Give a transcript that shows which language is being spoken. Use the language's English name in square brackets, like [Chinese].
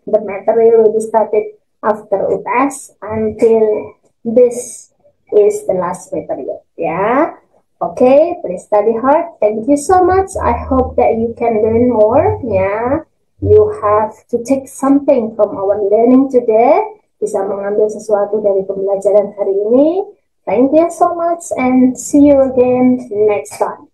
[English] The material will be started after UTS until this is the last material, yeah. Okay, please study hard. Thank you so much. I hope that you can learn more. Yeah, you have to take something from our learning today. [Indonesian] Bisa mengambil sesuatu dari pembelajaran hari ini. [English] Thank you so much and see you again next time.